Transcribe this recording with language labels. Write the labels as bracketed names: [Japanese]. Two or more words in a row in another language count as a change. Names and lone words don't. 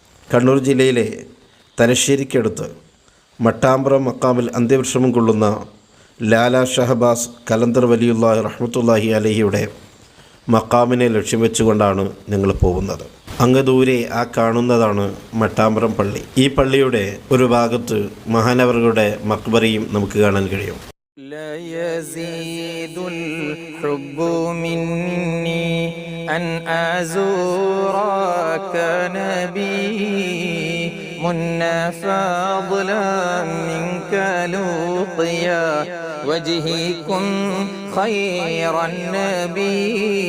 [Malayalam] കണ്ണൂർ ജില്ലയിലെ തലശ്ശേരിക്കടുത്ത് മട്ടാമ്പ്രം മക്കാമിൽ അന്ത്യവിശ്രമം കൊള്ളുന്ന ലാല ഷഹബാസ് കലന്തർ [Arabic] ولي الله رحمة الله [Malayalam] അലൈഹിയുടെ മക്കാമിനെ ലക്ഷ്യം വെച്ചുകൊണ്ടാണ് ഞങ്ങൾ പോകുന്നത്. അങ്ങ് ദൂരെ ആ കാണുന്നതാണ് മട്ടാമ്പ്രം പള്ളി. ഈ പള്ളിയുടെ ഒരു ഭാഗത്ത് മഹാനവറുകളുടെ മക്ബറയും നമുക്ക് കാണാൻ കഴിയും. [Arabic] أن أزورك نبي منا فضلا منك لقيا وجهكم خير النبي